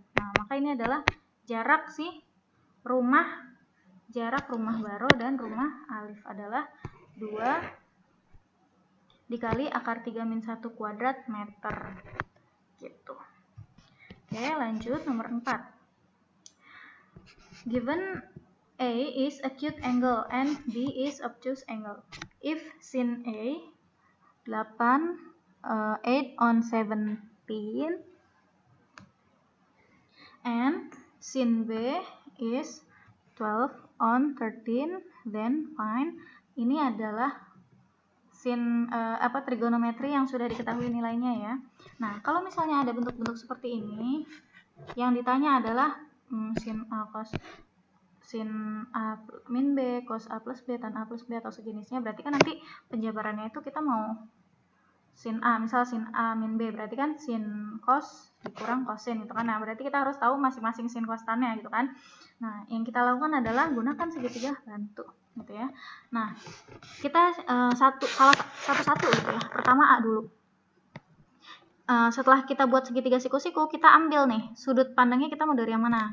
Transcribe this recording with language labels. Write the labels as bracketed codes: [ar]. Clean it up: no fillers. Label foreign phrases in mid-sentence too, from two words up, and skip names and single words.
[id] Nah, maka ini adalah jarak rumah Baro dan rumah Alif adalah 2 dikali akar 3 min 1 kuadrat meter. Gitu. Oke, lanjut nomor 4. [en] Given A is acute angle and B is obtuse angle. If sin A 8/17 and sin B is 12/13, then find. [id] Ini adalah trigonometri yang sudah diketahui nilainya ya. Nah, kalau misalnya ada bentuk-bentuk seperti ini, yang ditanya adalah sin A cos sin A min B, cos A plus B, tan A plus B atau sejenisnya, berarti kan nanti penjabarannya itu kita mau sin A, misal sin A min B, berarti kan sin cos dikurang kosin gitu kan. Nah, berarti kita harus tahu masing-masing sin cos tannya gitu kan. Nah, yang kita lakukan adalah gunakan segitiga bantu gitu ya. Nah, kita satu-satu gitu ya. Pertama A dulu. Setelah kita buat segitiga siku-siku, kita ambil nih sudut pandangnya, kita mau dari yang mana?